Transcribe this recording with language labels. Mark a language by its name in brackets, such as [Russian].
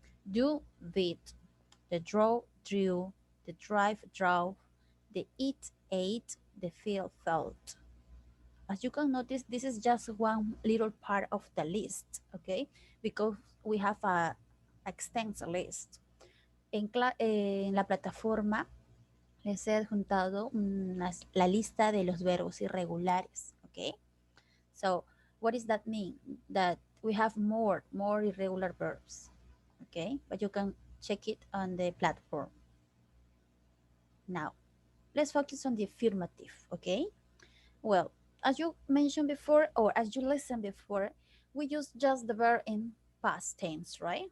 [English] Do, did. The draw, drew. The drive, drove. The eat, ate. The feel, felt. As you can notice, this is just one little part of the list, okay? Because we have a extensive list. [Spanish] En la plataforma les he adjuntado la lista de los verbos irregulares, okay? [English] So, what does that mean? That we have more irregular verbs, okay? But you can check it on the platform. Now, let's focus on the affirmative, okay? Well, as you mentioned before, or as you listened before, we use just the verb in past tense, right?